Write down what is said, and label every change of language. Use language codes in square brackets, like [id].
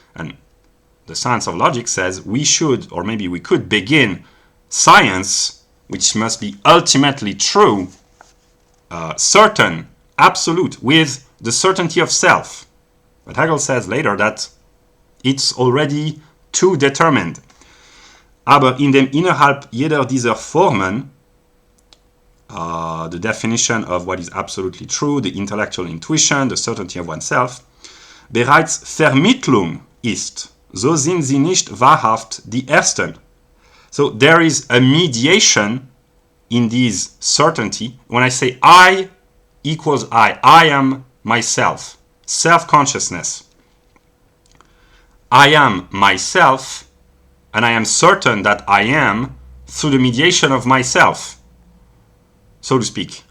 [en] And the science of logic says we should, or maybe we could, begin science, which must be ultimately true, certain, absolute, with the certainty of self. But Hegel says later that it's already too determined. [de] Aber innerhalb jeder dieser Formen, [en] the definition of what is absolutely true, the intellectual intuition, the certainty of oneself, [de] bereits Vermittlung ist, so sind sie nicht wahrhaft die Ersten. [en] So there is a mediation in this certainty. When I say I equals I am myself, self-consciousness. I am myself, and I am certain that I am through the mediation of myself, so to speak.